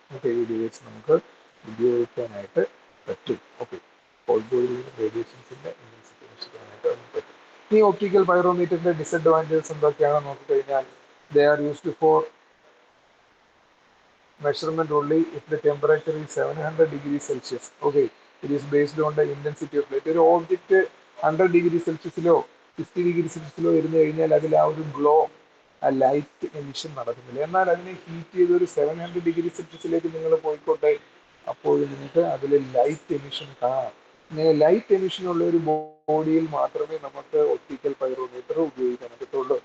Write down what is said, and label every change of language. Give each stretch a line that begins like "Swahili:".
Malayalam: Okay, ഈ device നമുക്ക് ഉപയോഗിക്കാനായിട്ട് പറ്റും. ഓക്കെ, ഹോട്ട് ബോഡിയിൽ നിന്ന് റേഡിയേഷൻസിന്റെ ഇന്റൻസിറ്റി മെഷർ ചെയ്യാനായിട്ട് നമുക്ക് പറ്റും. ഈ ഒപ്റ്റിക്കൽ പൈറോമീറ്ററിന്റെ ഡിസഡ്വാൻറ്റേജസ് എന്തൊക്കെയാണെന്ന് നോക്കിക്കഴിഞ്ഞാൽ,
English: They are used for measurement only if the temperature is 700 degrees Celsius. Okay, it is based on the intensity of light.
Malayalam: ഒരു ഓബ്ജക്റ്റ് 100 ഡിഗ്രി സെൽഷ്യസിലോ 50 ഡിഗ്രി സെൽഷ്യസിലോ ഇരുന്ന് കഴിഞ്ഞാൽ അതിൽ ആ ഒരു ഗ്ലോ, ആ ലൈറ്റ് എമിഷൻ നടക്കുന്നില്ല. എന്നാൽ അതിനെ ഹീറ്റ് ചെയ്ത് ഒരു 700 ഡിഗ്രി സെൽഷ്യസിലേക്ക് നിങ്ങൾ പോയിക്കോട്ടെ, അപ്പോൾ നിങ്ങൾക്ക് അതിൽ ലൈറ്റ് എമിഷൻ കാണാം. ഇങ്ങനെ ലൈറ്റ് എമിഷൻ ഉള്ള ഒരു ബോഡിയിൽ മാത്രമേ നമുക്ക് ഒപ്റ്റിക്കൽ പൈറോമീറ്റർ ഉപയോഗിക്കാൻ പറ്റുള്ളൂ.